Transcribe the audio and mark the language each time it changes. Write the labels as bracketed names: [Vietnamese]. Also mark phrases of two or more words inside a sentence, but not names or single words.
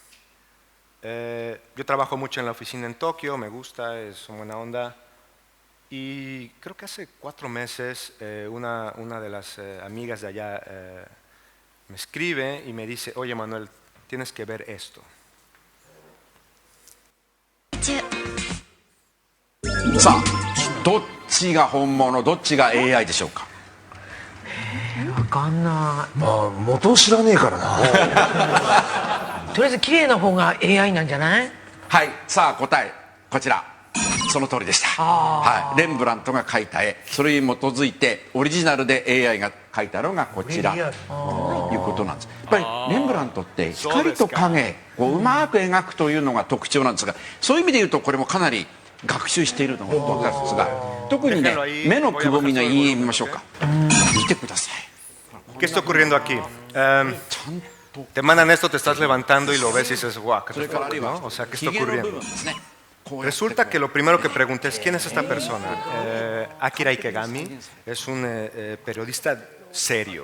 [Spanish] Yo trabajo mucho en la oficina en Tokio, me gusta, es una buena onda. Y creo que hace 4 meses una de las amigas de allá me escribe y me dice, oye Manuel, tienes que ver esto. [Japanese] さあ、どっちが本物、どっちが AI でしょうか。わかんない。まあ元を知らねえからな。とりあえず綺麗な方が AI なんじゃない？はい、さあ答えこちら。その通りでした。はい、レンブラントが描いた絵、それに基づいてオリジナルで AI が描いたのがこちらということなんです。やっぱりレンブラントって光と影をうまく描くというのが特徴なんですが、そういう意味で言うとこれもかなり学習しているのが分かるんですが、特にね目のくぼみのいい見ましょうか。見てください。 [Spanish] ¿Qué está ocurriendo aquí? Te mandan esto, te estás levantando y lo ves y dices, guau, ¿qué ¿no? O sea, ¿qué está ocurriendo? Resulta que lo primero que pregunté es, ¿quién es esta persona? Akira Ikegami es un periodista serio.